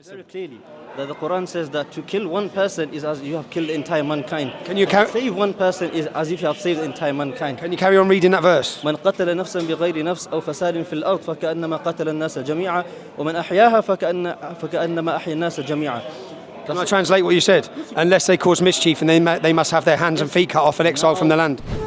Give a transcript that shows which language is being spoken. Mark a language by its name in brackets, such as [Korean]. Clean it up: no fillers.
[English] Very clearly, that the Quran says that to kill one person is as you have killed the entire mankind. Can you save one person is as if you have saved the entire mankind. Can you carry on reading that verse? [Arabic] من قتل نفسا بغير نفس أو فساد في الأرض فكأنما قتل الناس جميعا ومن أحياها فكأنما أحيا الناس جميعا. [English] Can I translate what you said? Unless they cause mischief, and they must have their hands and feet cut off and exiled from the land.